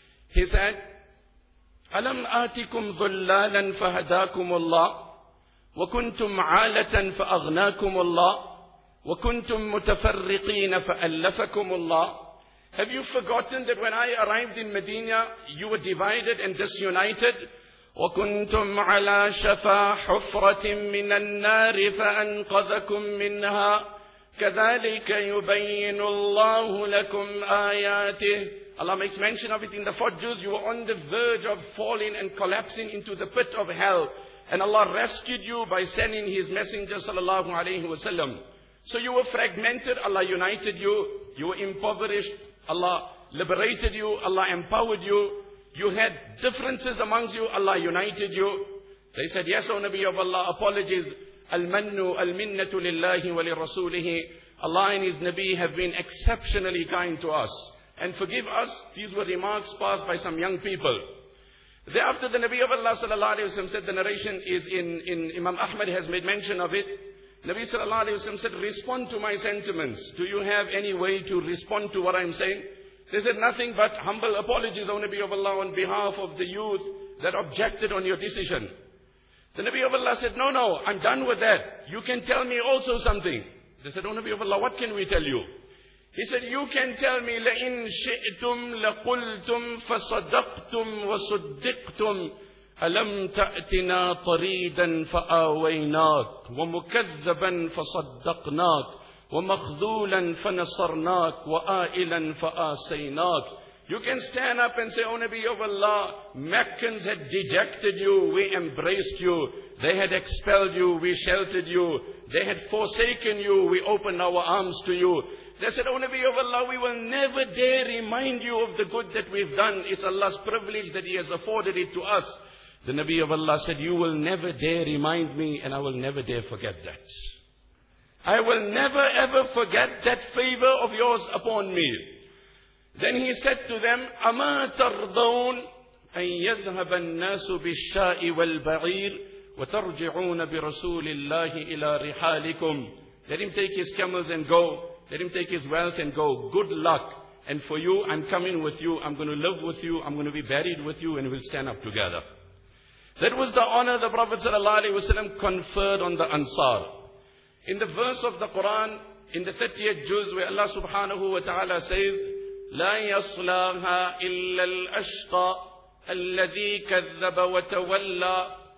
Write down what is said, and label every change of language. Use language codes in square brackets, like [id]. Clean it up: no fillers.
[ar] He said, "Alam atikum dhullalan fahadakum Allah, wa kuntum alatan fa'aghnakum Allah. وَكُنْتُمْ مُتَفَرِّقِينَ فَأَلَّفَكُمُ اللَّهِ." [en] Have you forgotten that when I arrived in Medina, you were divided and disunited? [ar] وكنتم على شفا حفرة من النار فأنقذكم منها كذلك يبين الله لكم آياته. [en] Allah makes mention of it in the four Jews. You were on the verge of falling and collapsing into the pit of hell, and Allah rescued you by sending His Messenger sallallahu alayhi wa sallam. So you were fragmented, Allah united you. You were impoverished, Allah liberated you, Allah empowered you. You had differences amongst you, Allah united you. They said, yes, O Nabi of Allah, apologies. [ar] Al-mannu al-minnatu lillahi wa li-rasulihi. [en] Allah and His Nabi have been exceptionally kind to us. And forgive us, these were remarks passed by some young people. Thereafter, the Nabi of Allah sallallahu alayhi wa sallam said, the narration is in Imam Ahmad has made mention of it. Nabi sallallahu alayhi wa sallam said, respond to my sentiments. Do you have any way to respond to what I'm saying? They said, nothing but humble apologies, O Nabi of Allah, on behalf of the youth that objected on your decision. The Nabi of Allah said, no, I'm done with that. You can tell me also something. They said, O Nabi of Allah, what can we tell you? He said, you can tell me, [ar] لَإِن شِئْتُمْ لَقُلْتُمْ فَصَدَقْتُمْ وَصُدِّقْتُمْ أَلَمْ تَأْتِنَا طَرِيدًا فَآوَيْنَاكْ وَمُكَذَّبًا فَصَدَّقْنَاكْ وَمَخْذُولًا فَنَصَرْنَاكْ وَآئِلًا فَآسَيْنَاكْ. [en] You can stand up and say, O Nabi of Allah, Meccans had dejected you, we embraced you, they had expelled you, we sheltered you, they had forsaken you, we opened our arms to you. They said, O Nabi of Allah, we will never dare remind you of the good that we've done. It's Allah's privilege that He has afforded it to us. The Nabi of Allah said, you will never dare remind me, and I will never dare forget that. I will never ever forget that favor of yours upon me. Then he said to them, [ar] أَمَا تَرْضَوْنَ أَن يَذْهَبَ النَّاسُ بِالشَّاءِ وَالْبَعِيرِ وَتَرْجِعُونَ بِرَسُولِ اللَّهِ إِلَىٰ رِحَالِكُمْ. [en] Let him take his camels and go. Let him take his wealth and go. Good luck. And for you, I'm coming with you. I'm going to live with you. I'm going to be buried with you, and we'll stand up together. That was the honor the Prophet sallallahu alaihi wasallam conferred on the Ansar. In the verse of the Quran, in the 38th Juz, where Allah subhanahu wa ta'ala says, [ar] لَا يَصْلَاهَا إِلَّا الْأَشْقَى الَّذِي كَذَّبَ وَتَوَلَّى.